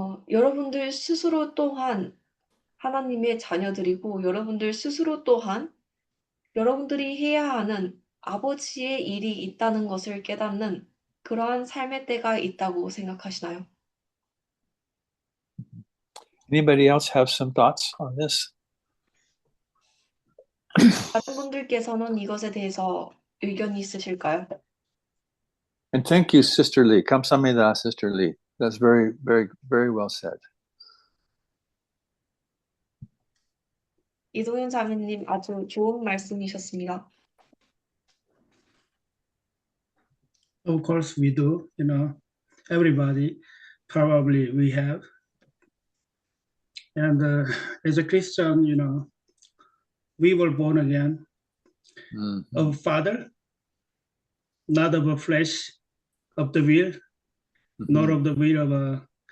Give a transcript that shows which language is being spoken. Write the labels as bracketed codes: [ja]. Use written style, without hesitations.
[ko] 여러분들 스스로 또한 하나님의 자녀들이고, 여러분들 스스로 또한 여러분들이 해야 하는 아버지의 일이 있다는 것을 깨닫는 그러한 삶의 때가 있다고 생각하시나요? [en] Anybody else have some thoughts on this? [ko] 다른 분들께서는 이것에 대해서 의견이 있으실까요? [en] And thank you, Sister Lee. [ko] 감사합니다, [en] Sister Lee. That's very, very, very well said. [ko] 이동현 자매님, 아주 좋은 말씀이셨습니다. [en] Of course we do, everybody probably we have. And as a Christian, we were born again of Father, not of a flesh, of the will, nor of the will of